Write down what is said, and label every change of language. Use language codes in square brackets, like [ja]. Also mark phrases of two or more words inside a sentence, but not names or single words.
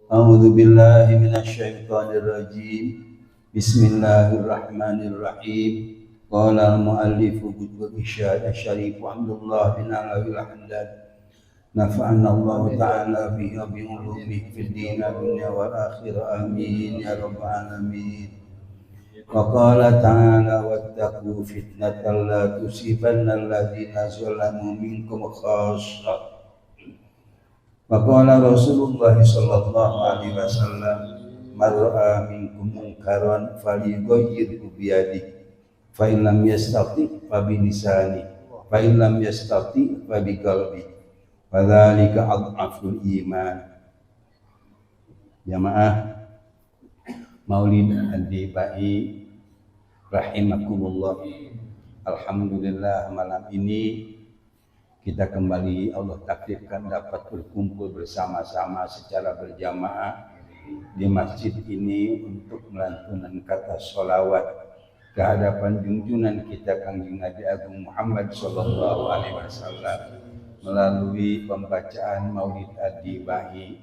[ar] أعوذ بالله من الشيطان الرجيم. بسم الله الرحمن الرحيم. قال المؤلف بالإرشاد الشريف عبد الله بن علوي حمدان. نفعنا الله تعالى به و بعلومه في الدين الدنيا والآخرة. آمين يا رب العالمين. وقال تعالى واتقوا فتنة لا تصيبن الذين ظلموا منكم خاصة. فقال رسول الله صلى الله عليه وسلم من رأى منكم منكرا فليغيره بيده فإن لم يستطع فبلسانه فإن لم يستطع فبقلبه وذلك أضعف الإيمان. [id] Jamaah Maulid Adi-Bai rahimakumullah. Alhamdulillah malam ini kita kembali Allah takdirkan dapat berkumpul bersama-sama secara berjamaah di masjid ini untuk melantunkan kata sholawat ke hadapan junjungan kita Kangjeng Nabi Agung Muhammad [ar] صلى الله عليه وسلم [id] melalui pembacaan Maulid Adi-Bai.